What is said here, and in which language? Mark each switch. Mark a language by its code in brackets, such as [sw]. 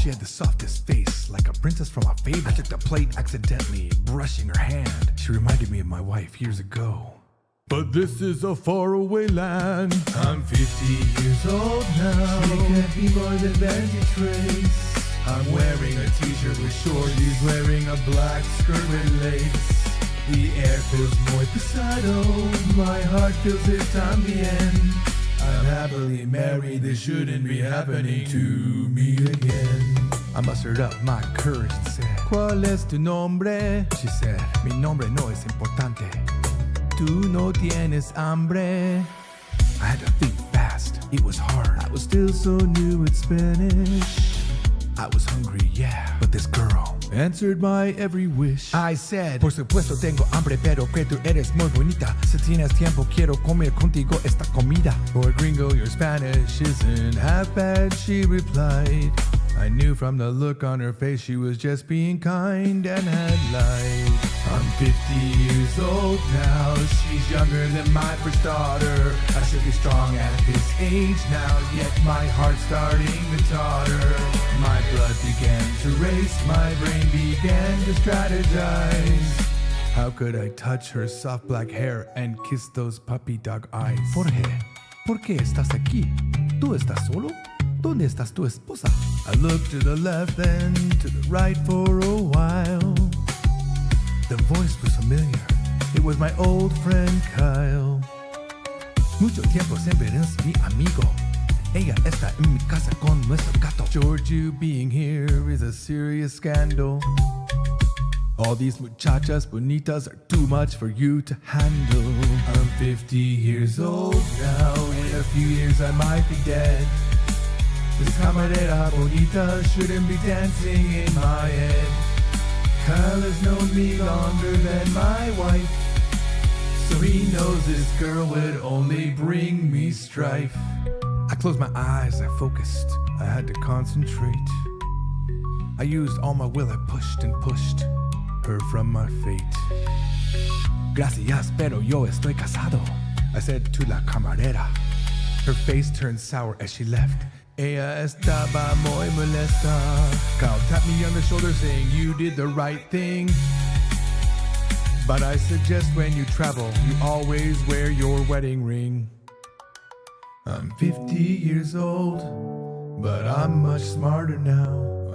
[en] She had the softest face, like a princess from a fable. I took the plate accidentally, brushing her hand. She reminded me of my wife years ago. But this is a faraway land. I'm 50 years old now. It can't be more than 23. I'm wearing a t-shirt with shorties, wearing a black skirt with lace. The air feels [es] muy pesado. [en] My heart feels it también. I'm happily married, this shouldn't be happening to me again. I mustered up my courage and said, [es] ¿Cuál es tu nombre? [en] She said, [es] mi nombre no es importante. Tú no tienes hambre. [en] I had to think fast, it was hard. I was still so new at Spanish. I was hungry, yeah, but this girl answered my every wish. [es] I said, por supuesto tengo hambre, pero que tú eres muy bonita. Si tienes tiempo, quiero comer contigo esta comida. [en] Boy gringo, your Spanish isn't half bad, she replied. I knew from the look on her face she was just being kind and had lied. I'm 50 years old now, she's younger than my first daughter. I should be strong at this age now, yet my heart's starting to totter. My blood began to race, my brain began to strategize. How could I touch her soft black hair and kiss those puppy dog eyes? [es] Jorge, ¿por qué estás aquí? ¿Tú estás solo? ¿Dónde estás tu esposa? [en] I looked to the left and to the right for a while. The voice was familiar. It was my old friend Kyle. [es] Mucho tiempo siempre eres mi amigo. Ella está en mi casa con nuestro gato. George, [en] you being here is a serious scandal. All these muchachas bonitas are too much for you to handle. I'm 50 years old now. In a few years I might be dead. This camarera bonita shouldn't be dancing in my head. Kyle has known me longer than my wife, so he knows this girl would only bring me strife. I closed my eyes, I focused, I had to concentrate. I used all my will, I pushed and pushed her from my fate. [es] Gracias, pero yo estoy casado, [en] I said to [es] la camarera. [en] Her face turned sour as she left. [es] Ella estaba muy molesta. [en] Kyle tapped me on the shoulder saying you did the right thing. But I suggest when you travel, you always wear your wedding ring. I'm 50 years old, but I'm much smarter now.